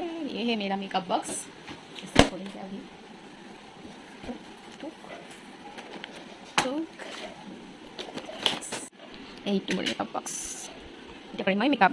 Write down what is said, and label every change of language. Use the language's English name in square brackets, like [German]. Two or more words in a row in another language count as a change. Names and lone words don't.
[Hindi] ये है मेरा मेकअप बॉक्स, इसको खोलेंगे अभी। [Assamese] এইটো মোৰ মেকআপ বক্স, এতিয়া কৰিম মই মেকআপ।